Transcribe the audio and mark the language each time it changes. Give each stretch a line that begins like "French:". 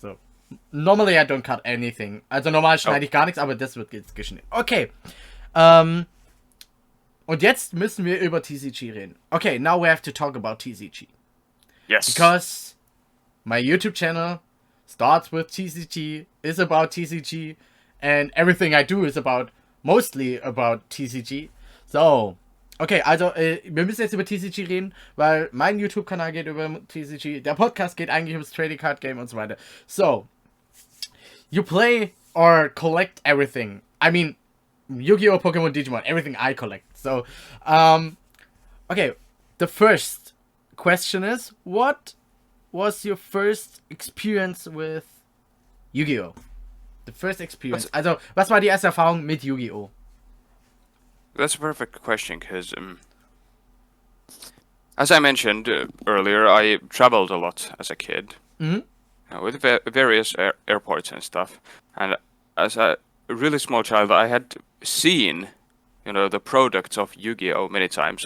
English: So normally I don't cut anything.
German: Also normal schneide ich gar nichts, aber das wird jetzt geschnitten. Okay. Und jetzt müssen wir über TCG reden.
English: Okay, now we have to talk about TCG. Yes. Because my YouTube channel starts with TCG, is about TCG, and everything I do is mostly about TCG.
German: So, okay, also wir müssen jetzt über TCG reden, weil mein YouTube-Kanal geht über TCG, der Podcast geht eigentlich ums Trading Card Game und so weiter.
English: So, you play or collect everything. I mean, Yu-Gi-Oh!, Pokémon, Digimon, everything I collect. So, okay, the first question is, what was your first experience with Yu-Gi-Oh? The first experience.
German: Also, was war die erste Erfahrung mit Yu-Gi-Oh?
English: That's a perfect question, because as I mentioned earlier, I traveled a lot as a kid with various airports and stuff. And as a really small child, I had seen, the products of Yu-Gi-Oh! Many times.